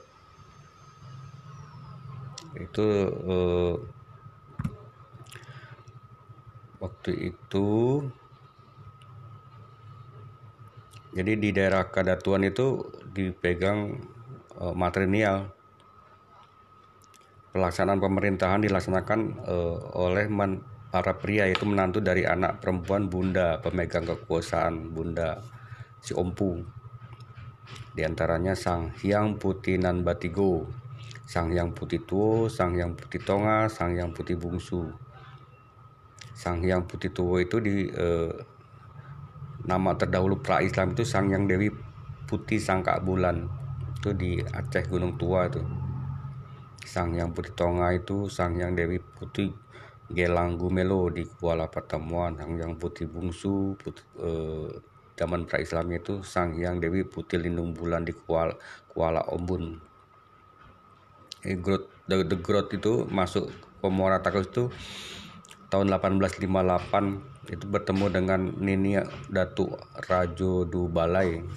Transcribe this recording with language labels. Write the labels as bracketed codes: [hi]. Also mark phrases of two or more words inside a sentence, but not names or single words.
[id] Itu waktu itu, jadi di daerah Kadatuan itu dipegang matrilineal. Pelaksanaan pemerintahan dilaksanakan oleh para pria, yaitu menantu dari anak perempuan bunda pemegang kekuasaan, Bunda Si Ompu. Di antaranya Sang Hyang Putih Nan Batigo, Sang Hyang Putih Tuo, Sang Hyang Putih Tonga, Sang Hyang Putih Bungsu. Sang Hyang Putih Tuo itu nama terdahulu pra-Islam itu Sang Hyang Dewi Putih Sangka Bulan, itu di Aceh Gunung Tua itu. Sang Hyang Putih Tonga itu Sang Hyang Dewi Putih Gelang Gumelo di Kuala Pertemuan. Sang Hyang Putih Bungsu zaman pra-Islamnya itu Sang Hyang Dewi Putih Lindung Bulan di Kuala Ombun. The Growth itu masuk ke Muara Takus itu tahun 1858, itu bertemu dengan Nini Datuk Rajo Dubalai.